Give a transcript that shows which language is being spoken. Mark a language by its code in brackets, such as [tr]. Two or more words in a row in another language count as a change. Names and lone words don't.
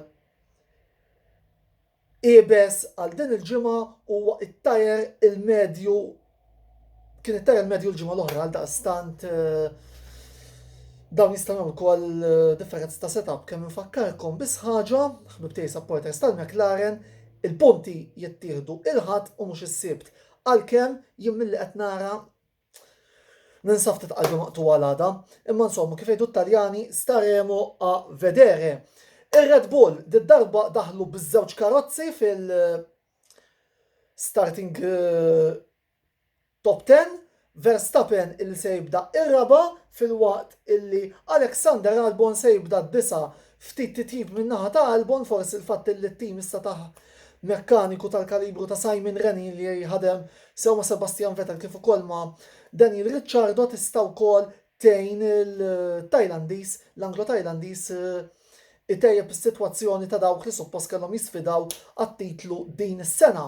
[mt] ibes għal din il-ġimgħa huwa it-tajer il-medju kien it-tajer il-medju l-ġimgħa l-oħra għal daqstant dawn jistgħu wkoll differenza ta' setup kemm infakkarkom biss ħaġa ħbib tiegħi supporters tal-McLaren il-punti jittieħdu il-ħadd u mhux is-sibt għalkemm jien milli qed nara ninsaf titqalbu maqtuwa għal-għada, imma insomma kif jgħidu t-Taljani [it] staremo a vedere. [mt] Ir-Red Bull darba daħlu biż-żewġ karozzi fil- [en] starting top [mt] 10, Verstappen il se jibda ir-raba fil-waqt illi Alexander Albon se jibda d-disa ftit titjib min-naħa ta' Albon forsi il-fatt li t-tim issa ta' mekkaniku tal-kalibru ta' Simon Rennie li ħadem sew ma' Sebastian Vettel kif ukoll ma' Daniel Ricciardo tista' wkoll tgħin il-Tajlandis, l-Anglo-Tajlandis itejjeb is-sitwazzjoni ta' dawk li suppost kellhom jisfidaw għat-titlu din is-sena.